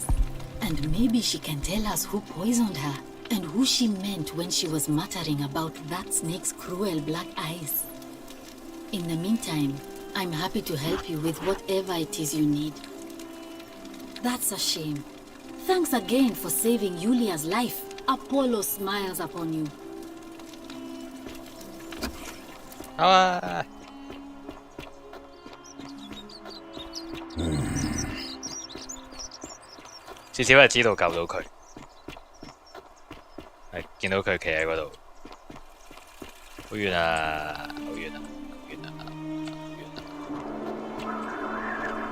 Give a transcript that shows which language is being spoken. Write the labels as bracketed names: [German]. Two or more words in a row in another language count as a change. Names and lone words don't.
[English] And maybe she can tell us who poisoned her, and who she meant when she was muttering about that snake's cruel black eyes. In the meantime, I'm happy to help you with whatever it is you need. That's a shame. Thanks again for saving Yulia's life. Apollo smiles upon you. [Cantonese] 至少係知道救到佢，係見到佢企喺嗰度，好遠啊，好遠啊，好遠啊，好遠啊！